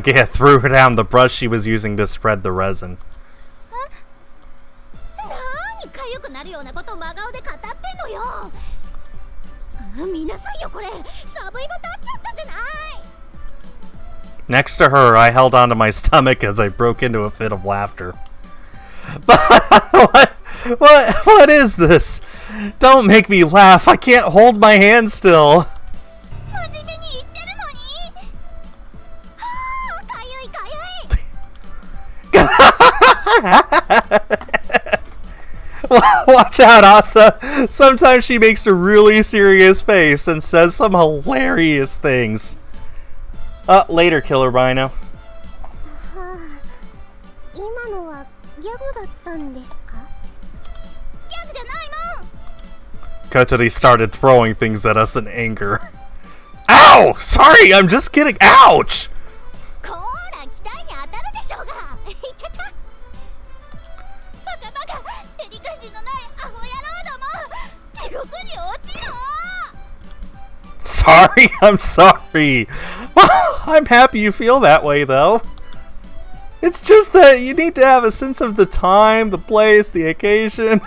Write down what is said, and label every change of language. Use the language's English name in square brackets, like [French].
[English] Ageha threw down the brush she was using to spread the resin. [Japanese] 何かゆくなるようなこと真顔で語ってんのよ。見なさいよ、これサブイボ立っちゃったじゃない。 [English] Next to her, I held onto my stomach as I broke into a fit of laughter. What is this? Don't make me laugh. I can't hold my hand still. [Japanese] 真面目に言ってるのに。はあ、かゆいかゆい。 [English] Watch out, Asa. Sometimes she makes a really serious face and says some hilarious things. Later, Killer Rhino. [Japanese] はあ、今のはギャグだったんですか？ギャグじゃないもん。 [English] Kotori started throwing things at us in anger. Ow! Sorry, I'm just kidding. Ouch! [Japanese] こーら、期待に当たるでしょうが。いたた。バカバカ、デリカシーのないアホ野郎ども、地獄に落ちろ。 [English] Sorry, I'm sorry. I'm happy you feel that way, though. It's just that you need to have a sense of the time, the place, the occasion.